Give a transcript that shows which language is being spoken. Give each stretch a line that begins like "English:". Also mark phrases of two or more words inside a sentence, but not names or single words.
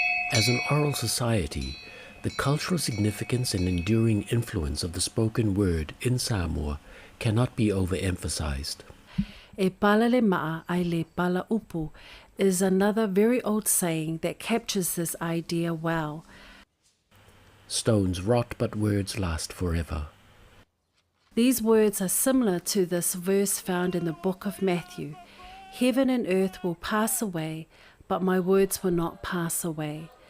English: As an oral society, the cultural significance and enduring influence of the spoken word in Samoa cannot be overemphasized.
Samoan: E pala le maa ai le pala upu
English: is another very old saying that captures this idea well. Stones rot, but words last forever. These words are similar to this verse found in the book of Matthew. Heaven and earth will pass away, but my words will not pass away.